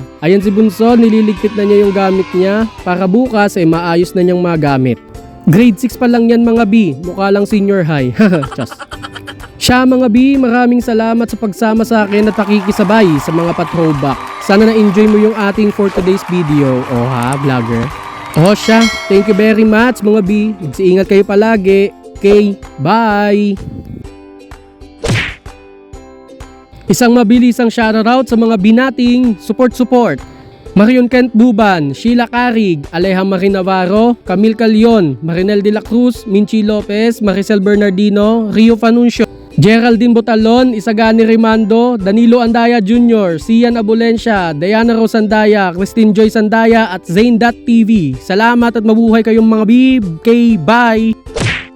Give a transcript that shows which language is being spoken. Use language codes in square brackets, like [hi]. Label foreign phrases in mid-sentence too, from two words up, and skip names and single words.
[tl] Ayan si Bunso, nililigpit na niya yung gamit niya para bukas maayos na niyang magamit. Grade 6 pa lang yan mga B, mukha lang senior high. [en] Just. [tl] Siya mga B, maraming salamat sa pagsama sa akin at pakikisabay sa mga pa-throwback. Sana na-enjoy mo yung ating [en] for today's video. [tl] Vlogger. Siya, [en] thank you very much mga B. [tl] Magsiingat kayo palagi. [en] Okay, bye! [tl] Isang mabilisang shoutout sa mga B nating support. Marion Kent Buban, Sheila Carig, Aleja Marie Navarro, Camille Calion, Marinel de la Cruz, Minchi Lopez, Maricel Bernardino, Rio Fanuncio, Geraldine Botalon, Isagani Rimando, Danilo Andaya Jr., Sian Abulencia, Diana Rosandaya, Christine Joy Sandaya at Zane.tv. Salamat at mabuhay kayong mga bib. [en] Okay, bye!